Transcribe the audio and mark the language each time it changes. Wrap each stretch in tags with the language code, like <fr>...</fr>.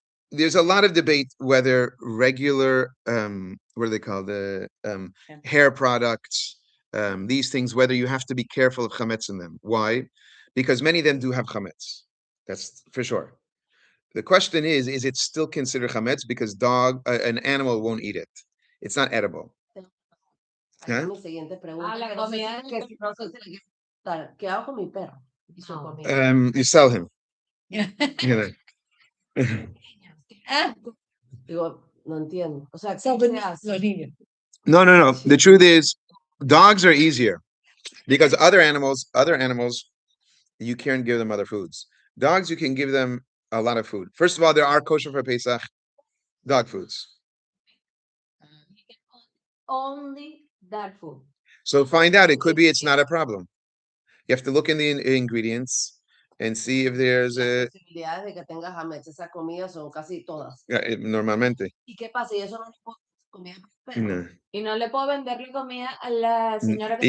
<en>There's a lot of debate whether regular, what are they called, the hair products, these things, whether you have to be careful of chametz in them. Why? Because many of them do have chametz. That's for sure. The question is it still considered chametz because an animal won't eat it? It's not edible. Huh?</en> <es>Mi siguiente pregunta. La comida que si no se tiene que dar. ¿Qué hago con mi perro? Y su comida.</es> <en>You sell him. You know.</en> <es>Digo, no entiendo. O sea,</es> <en>So,</en> <es>¿qué se hace? los niños. No.</es> <en>The truth is, dogs are easier because other animals, you can't give them other foods. Dogs, you can give them a lot of food. First of all, there are kosher for Pesach dog foods. Only that food. So find out. It could be it's not a problem. You have to look in the ingredients and see if there's a.</en> <es>Posibilidades de que tenga chametz. Esas comidas son casi todas. Normalmente. ¿Y qué pasa? Y eso no es comida para perro. No. Y no le puedo venderle comida a la señora que</es>